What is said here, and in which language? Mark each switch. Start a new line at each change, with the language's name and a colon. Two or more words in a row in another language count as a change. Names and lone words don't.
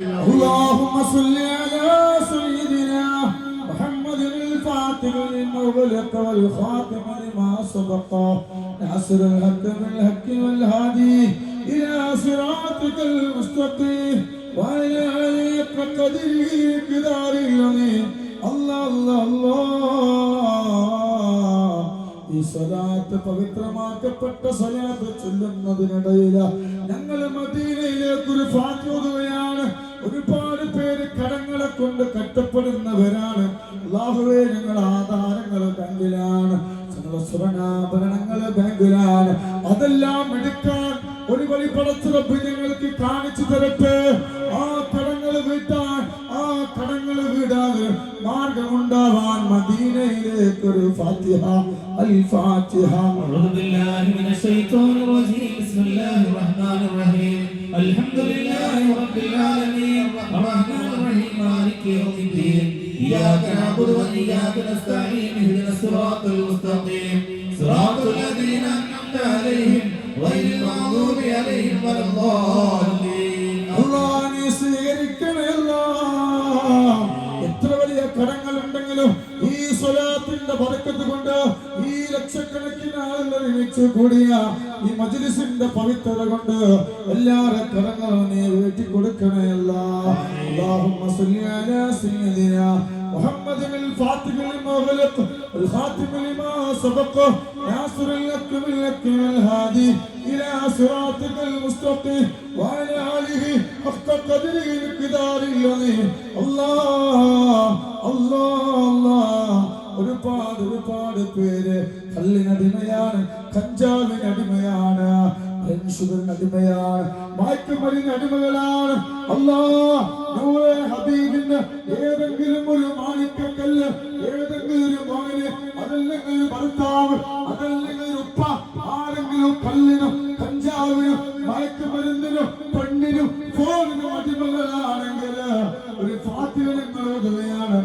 Arabic: اللهم صل على سيدنا محمد الفاتح لما أغلق والخاتم لما سبق ناصر الحق بالحق والهادي إلى صراطك المستقيم وعلى آله حق قدره ومقداره العظيم الله الله الله.
Malayalam: ഈ സ്വലാത്ത് പവിത്രമാക്കപ്പെട്ട സ്വലാത്ത് ചൊല്ലുന്നതിനിടയില് ഞങ്ങൾ മദീനയിലേക്ക് ഒരു ഫാത്തിഹ ഓതുകയാണ്. ഒരുപാട് പേര് കടങ്ങളെ കൊണ്ട് കഷ്ടപ്പെടുന്നവരാണ്. അല്ലാഹുവേ, ഞങ്ങളുടെ ആധാരങ്ങൾ ബാങ്കിലാണ്, ഞങ്ങളുടെ സ്വർണ്ണാഭരണങ്ങൾ ബാങ്കിലാണ്. അതെല്ലാം എടുക്കാൻ ഒരു വഴി പടച്ച റബ്ബ് ഞങ്ങൾക്ക് കാണിച്ചു തരട്ടെ. ആ കടങ്ങൾ വീട്ടാൻ, ആ കടങ്ങൾ വീടാതെ മാർഗമുണ്ടാവാൻ മദീനയിലേക്ക് ഒരു ഫാത്തിഹ
Arabic: الفاتحة. أعوذ بالله من الشيطان الرجيم بسم الله الرحمن الرحيم الحمد لله رب العالمين الرحمن الرحيم مالك يوم الدين إياك نعبد وإياك نستعين اهدنا الصراط المستقيم صراط الذين أنعمت عليهم غير المغضوب عليهم ولا الضالين.
Malayalam: അല്ലാഹ് നീ സ്വീകരിക്കണേ അല്ലാഹ്. എത്ര വലിയ കടങ്ങൾ ഉണ്ടെങ്കിലും ഈ സ്വലാത്തിന്റെ ബർക്കത്ത് കൊണ്ട് ഈ ലക്ഷക്കണക്കിന് ആളുകൾ ഒരുമിച്ച് കൂടിയ ഈ മജ്ലിസിന്റെ പവിത്രത കൊണ്ട് എല്ലാവരുടെ കടങ്ങളും നീ വീട്ടി കൊടുക്കണേ അല്ലാഹ്.
Arabic: اللهم صل على سيدنا محمد الفاتح لما غلق الخاتم لما سبق ناصر لك بالحق والهادي إلى صراطك المستقيم وعلى آله حق قدره مقدار العظيم. الله الله الله.
Malayalam: ഒരുപാട് പേര് കല്ലിനടിമയാണ്, കഞ്ചാവിനടിമയാണ്, ഷുഗറിനടിമയാണ്, മയക്കുമരുന്നിനടിമകളാണ്. അല്ലാഹ് നൂറെ ഹബീബിന്റെ ഏതെങ്കിലും ഒരു മാണിക്കക്കല്ല്, ഏതെങ്കിലും ഒരു മകന്, അതല്ലെങ്കിൽ ഒരു ഭർത്താവ്, അതല്ലെങ്കിൽ ഒരു ഉപ്പ, ആരെങ്കിലും കല്ലിനും കഞ്ചാവിനും മയക്കുമരുന്നിനും പെണ്ണിനും ഫോണിനും അടിമകളാണെങ്കിൽ ഒരു ഫാത്തിഹ നിങ്ങൾ ഓതുകയാണ്.